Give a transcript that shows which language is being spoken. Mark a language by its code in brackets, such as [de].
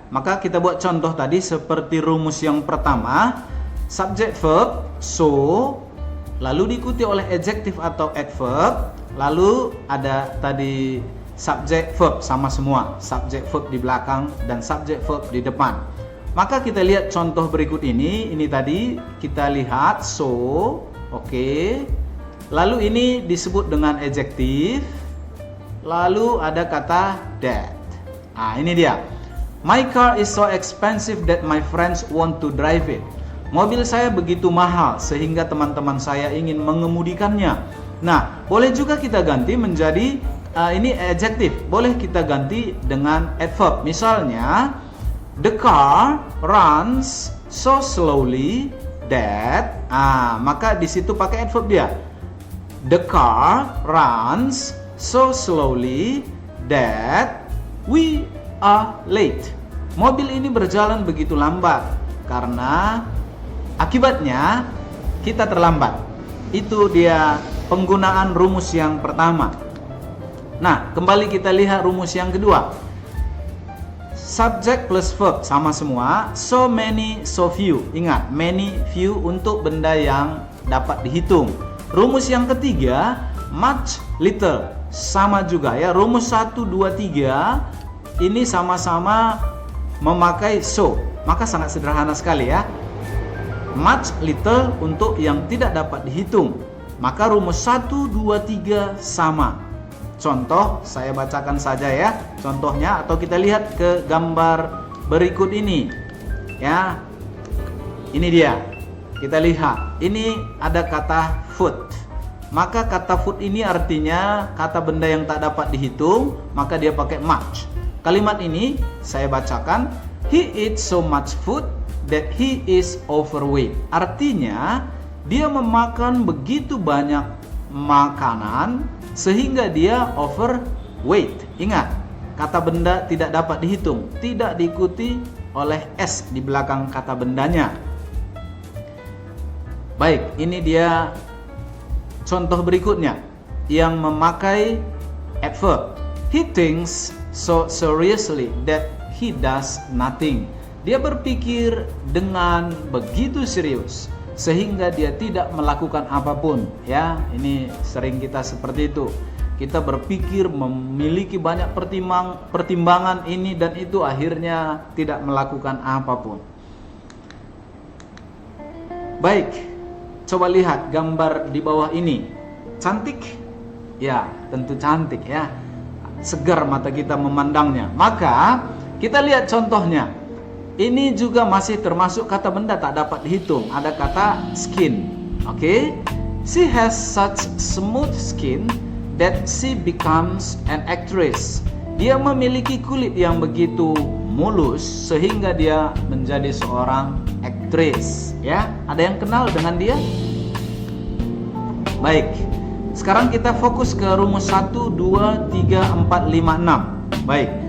[id] Maka kita buat contoh tadi seperti rumus yang pertama, subject verb so, lalu diikuti oleh adjective atau adverb, lalu ada tadi subject verb sama semua, subject verb di belakang dan subject verb di depan. Maka kita lihat contoh berikut ini tadi kita lihat so, oke. Lalu ini disebut dengan adjective, lalu ada kata that. Nah, ini dia. [en] My car is so expensive that my friends want to drive it. [id] Mobil saya begitu mahal sehingga teman-teman saya ingin mengemudikannya. Nah, boleh juga kita ganti menjadi ini adjective. Boleh kita ganti dengan adverb. Misalnya, [en] the car runs so slowly that. [id] Maka di situ pakai adverb dia. [en] The car runs so slowly that we are late. [id] Mobil ini berjalan begitu lambat karena akibatnya kita terlambat. Itu dia penggunaan rumus yang pertama. Nah, kembali kita lihat rumus yang kedua. Subject plus verb sama semua. [en] So many, so few. [id] Ingat, many, few untuk benda yang dapat dihitung. Rumus yang ketiga, much, little, sama juga ya. Rumus 1, 2, 3 ini sama-sama memakai so. Maka sangat sederhana sekali ya. Much, little untuk yang tidak dapat dihitung. Maka rumus 1, 2, 3 sama. Contoh, saya bacakan saja ya contohnya, atau kita lihat ke gambar berikut ini. Ya. Ini dia. Kita lihat, ini ada kata food. Maka kata food ini artinya kata benda yang tak dapat dihitung, maka dia pakai much. Kalimat ini saya bacakan, [en] he eats so much food that he is overweight. [id] Artinya, dia memakan begitu banyak makanan sehingga dia overweight. Ingat, kata benda tidak dapat dihitung, tidak diikuti oleh s di belakang kata bendanya. Baik, ini dia contoh berikutnya yang memakai adverb. [en] He thinks so seriously that he does nothing. [id] Dia berpikir dengan begitu serius sehingga dia tidak melakukan apapun. Ya, ini sering kita seperti itu. Kita berpikir memiliki banyak pertimbangan ini dan itu, akhirnya tidak melakukan apapun. Baik. Coba lihat gambar di bawah ini. Cantik? Ya, tentu cantik ya. segar mata kita memandangnya. Maka kita lihat contohnya. Ini juga masih termasuk kata benda tak dapat dihitung. Ada kata skin. Oke. [en] She has such smooth skin that she becomes an actress. [id] Dia memiliki kulit yang begitu mulus sehingga dia menjadi seorang aktris. Ya, ada yang kenal dengan dia? Baik. Sekarang kita fokus ke rumus 1, 2, 3, 4, 5, 6. Baik.